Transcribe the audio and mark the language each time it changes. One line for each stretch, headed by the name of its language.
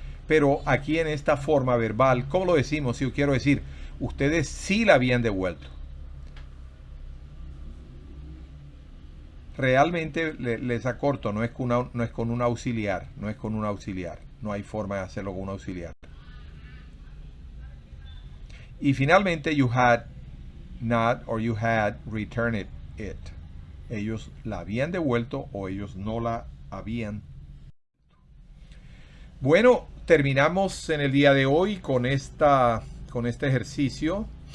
Spanish: Pero aquí en esta forma verbal, ¿cómo lo decimos? Si yo quiero decir, ustedes sí la habían devuelto. Realmente les acorto, no es con un auxiliar, no es con un auxiliar. No hay forma de hacerlo con un auxiliar. Y finalmente,
English: you had not or you had returned it.
Spanish: Ellos la habían devuelto o ellos no la habían. Bueno, terminamos en el día de hoy con este ejercicio.